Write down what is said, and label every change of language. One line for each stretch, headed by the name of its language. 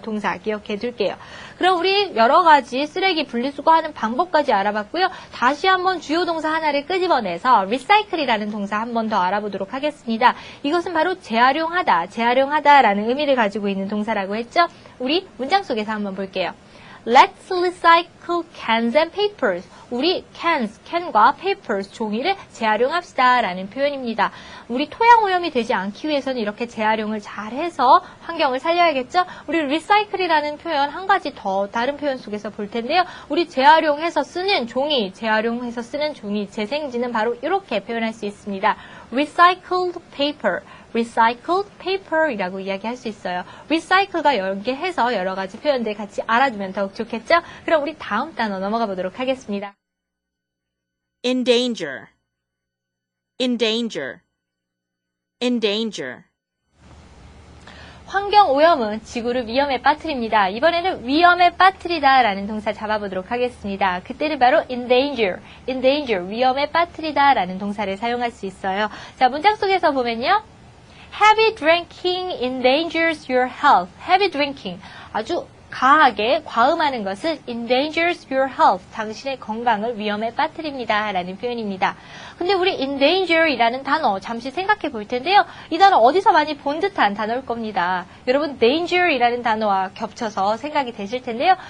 Korean: 동사 기억해 둘게요. 그럼 우리 여러 가지 쓰레기 분리수거하는 방법까지 알아봤고요. 다시 한번 주요 동사 하나를 끄집어내서 recycle이라는 동사 한 번 더 알아보도록 하겠습니다. 이것은 바로 재활용하다, 재활용하다라는 의미를 가지고 있는 동사라고 했죠. 우리 문장 속에서 한번 볼게요.
English: Let's recycle cans and papers.
Korean: 우리 cans, 캔과 papers, 종이를 재활용합시다 라는 표현입니다. 우리 토양 오염이 되지 않기 위해서는 이렇게 재활용을 잘해서 환경을 살려야겠죠? 우리 recycle이라는 표현 한 가지 더 다른 표현 속에서 볼 텐데요. 우리 재활용해서 쓰는 종이, 재활용해서 쓰는 종이, 재생지는 바로 이렇게 표현할 수 있습니다. recycled paper. recycled paper이라고 이야기할 수 있어요. recycle가 연계해서 여러 가지 표현들 같이 알아두면 더욱 좋겠죠? 그럼 우리 다음 단어 넘어가 보도록 하겠습니다.
English: endanger, endanger, endanger.
Korean: 환경오염은 지구를 위험에 빠뜨립니다. 이번에는 위험에 빠뜨리다 라는 동사 잡아보도록 하겠습니다. 그때는 바로 endanger, endanger, 위험에 빠뜨리다 라는 동사를 사용할 수 있어요. 자, 문장 속에서 보면요.
English: Heavy drinking endangers your health.
Korean: Heavy drinking, 아주 과하게 과음하는 것은
English: endangers your health,
Korean: 당신의 건강을 위험에 빠뜨립니다 라는 표현입니다. 근데 우리 endanger이라는 단어 잠시 생각해 볼 텐데요. 이 단어 어디서 많이 본 듯한 단어일 겁니다. 여러분 danger이라는 단어와 겹쳐서 생각이 되실 텐데요.